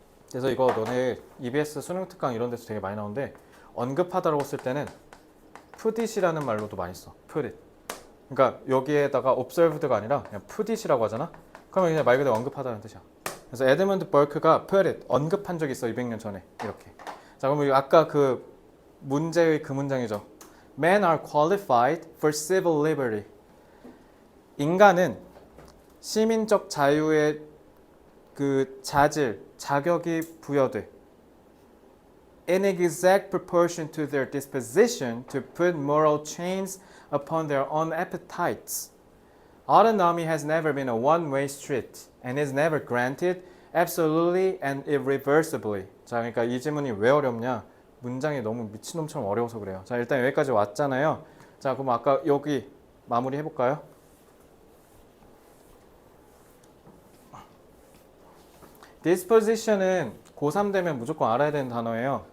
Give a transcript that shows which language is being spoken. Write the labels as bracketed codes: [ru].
[ko] 그래서 이거 너네 EBS 수능 특강 이런 데서 되게 많이 나오는데 언급하다라고 쓸 때는 put it이라는 말로도 많이 써. [en] put it. [ko] 그러니까 여기에다가 observed가 아니라 그냥 put it이라고 하잖아. 그러면 그냥 말 그대로 언급하다는 뜻이야. 그래서 에드먼드 버크가 put it 언급한 적이 있어. 200년 전에 이렇게. 자, 그럼 아까 그 문제의 그 문장이죠. [en] Men are qualified for civil liberty. [ko] 인간은 시민적 자유의 그 자격이 부여돼. [en] In exact proportion to their disposition to put moral chains upon their own appetites. Autonomy has never been a one-way street and is never granted absolutely and irreversibly. [ko] 자, 그러니까 이 지문이 왜 어렵냐? 문장이 너무 미친놈처럼 어려워서 그래요. 자, 일단 여기까지 왔잖아요. 자, 그럼 아까 여기 마무리 해볼까요? disposition은 고3 되면 무조건 알아야 되는 단어예요.